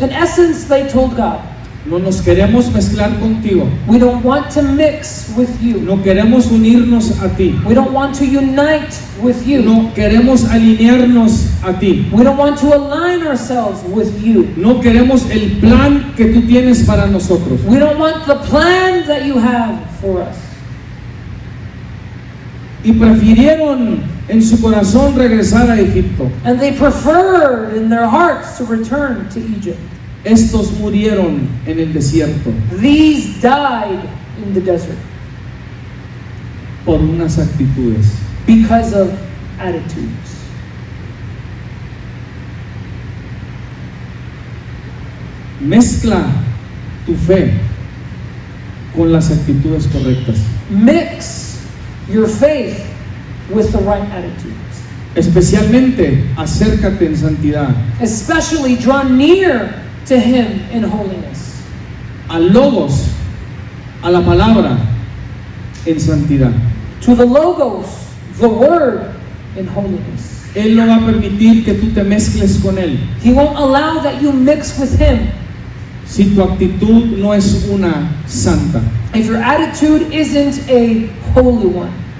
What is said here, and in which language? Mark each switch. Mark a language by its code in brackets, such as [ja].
[en] In essence, they told God, [es] no nos queremos mezclar contigo, [en] we don't want to mix with you. [es] no queremos unirnos a ti, [en] We don't want to unite with you. [es] no queremos alinearnos a ti, [en] We don't want to align ourselves with you. [es] no queremos el plan que tú tienes para nosotros. [en] We don't want the plan that you have for us. [es] Y prefirieron en su corazón regresar a Egipto. [en] And they preferred in their hearts to return to Egypt. [es] Estos murieron en el desierto [en] These died in the desert [es] por unas actitudes. [en] because of attitudes. [es] Mezcla tu fe con las actitudes correctas. [en] Mix your faith with the right attitudes. [es] Especialmente, acércate en santidad. [en] Especially draw near to Him in holiness. [es] Al logos, a la palabra, en santidad. [en] To the Logos, the Word, in holiness. [es] Él no va a permitir que tú te mezcles con Él [en] He won't allow that you mix with Him [es] si tu actitud no es una santa. [en] if your attitude isn't a holy one.